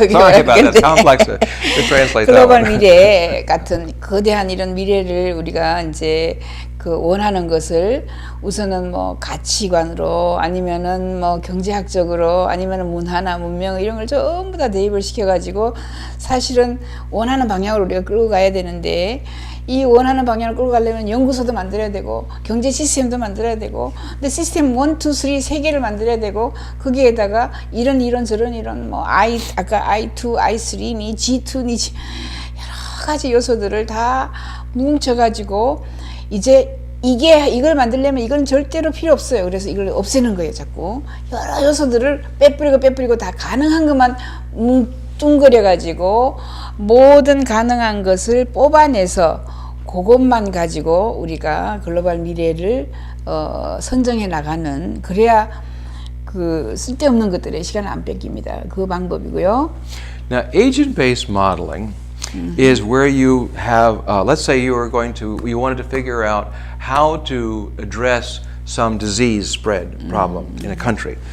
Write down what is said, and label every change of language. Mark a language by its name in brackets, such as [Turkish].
[English] Sorry about that. It's complex to translate that [Korean] 글로벌 [English] one. [Korean] 미래 같은 거대한 이런 미래를 우리가 이제 그 원하는 것을 우선은 뭐 가치관으로 아니면은 뭐 경제학적으로 아니면은 문화나 문명 이런 걸 전부 다 대입을 시켜가지고 사실은 원하는 방향으로 우리가 끌고 가야 되는데 이 원하는 방향을 끌고 가려면 연구소도 만들어야 되고 경제 시스템도 만들어야 되고 근데 시스템 1, 2, 3 세 개를 만들어야 되고 거기에다가 이런 저런 뭐 아까 I2, I3니 G2니 여러 가지 요소들을 다 뭉쳐가지고 이제 이걸 만들려면 이건 절대로 필요 없어요. 그래서 이걸 없애는 거예요, 자꾸. 여러 요소들을 빼뿌리고 다 가능한 것만 뚱뚱거려 가지고 모든 가능한 것을 뽑아내서 그것만 가지고 우리가 글로벌 미래를 선정해 나가는, 그래야 그 쓸데없는 것들에 시간을 안 뺏깁니다. 그 방법이고요. [English] Now, agent-based modeling is where you have, let's say you wanted to figure out how to address some disease spread problem in a country.